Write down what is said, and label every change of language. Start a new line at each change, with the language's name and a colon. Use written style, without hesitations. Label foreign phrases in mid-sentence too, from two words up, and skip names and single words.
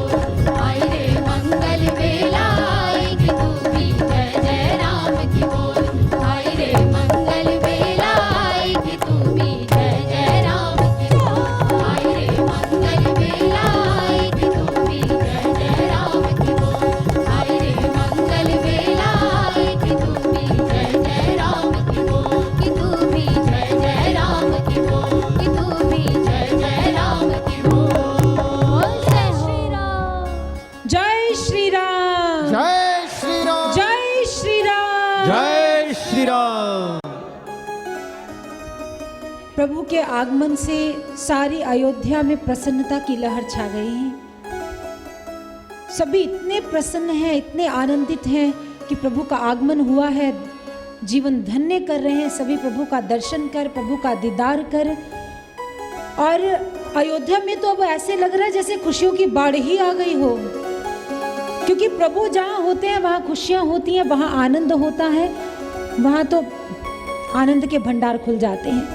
Hindi: आई रे मंगल बेला आई कि तू भी जय जय राम की हो। आई रे मंगल बेला आई कि तू भी जय जय राम की हो। आई रे मंगल बेला आई कि तू भी जय जय राम की हो। आई रे मंगल बेला आई कि तू भी जय जय राम की हो। कि तू भी जय जय राम की हो। कि तू भी जय जय राम की हो। जय श्री राम। जय श्री राम। जय श्री राम। जय श्री राम। जय श्री राम। प्रभु के आगमन से सारी अयोध्या में प्रसन्नता की लहर छा गई। सभी इतने प्रसन्न हैं, इतने आनंदित हैं कि प्रभु का आगमन हुआ है, जीवन धन्य कर रहे हैं। सभी प्रभु का दर्शन कर, प्रभु का दीदार कर। और अयोध्या में तो अब ऐसे लग रहा है जैसे खुशियों की बाढ़ ही आ गई हो, क्योंकि प्रभु जहाँ होते हैं वहाँ खुशियाँ होती हैं, वहाँ आनंद होता है, वहाँ तो आनंद के भंडार खुल जाते हैं।